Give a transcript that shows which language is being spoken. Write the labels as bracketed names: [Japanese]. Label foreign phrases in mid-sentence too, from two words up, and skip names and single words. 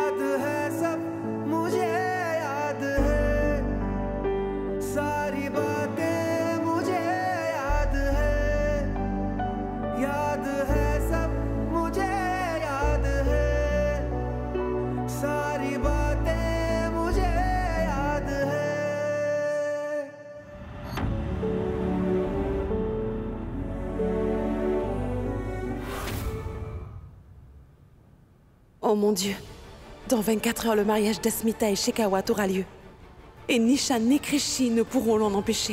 [Hindi] है सब मुझे याद है, सारी बातें मुझे याद है सब मुझे याद है, सारी बातें मुझे याद है। [French] Oh mon Dieu, dans 24 heures, le mariage d'Asmita et Shekawat aura lieu. Et ni Shan ni Krishi ne pourront l'en empêcher.